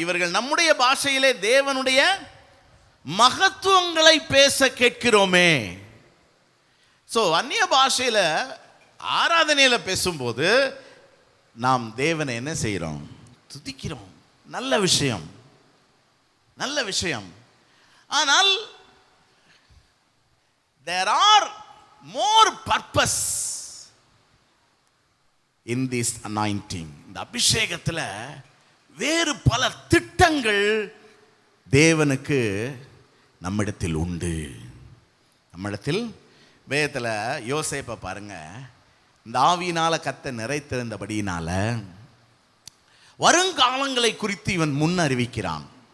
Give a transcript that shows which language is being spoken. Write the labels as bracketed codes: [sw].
[ta] இவர்கள் நம்முடைய பாஷையிலே தேவனுடைய மகத்துவங்களை பேச கேட்கிறோமே. ஸோ அந்நிய பாஷையில் ஆராதனையில் பேசும்போது நாம் தேவனை என்ன செய்கிறோம்? துதிக்கிறோம். நல்ல விஷயம், நல்ல விஷயம். ஆனால் [en] there are more purpose in this anointing. [ta] இந்த அபிஷேகத்தில் வேறு பல திட்டங்கள் தேவனுக்கு நம்மிடத்தில் உண்டு. நம்மிடத்தில் வேதத்தில் யோசேப்பை பாருங்க, இந்த ஆவியினால கத்த நிறைத்திருந்தபடியினால வருங்காலங்களை குறித்து இவன் முன் அறிவிக்கிறான்.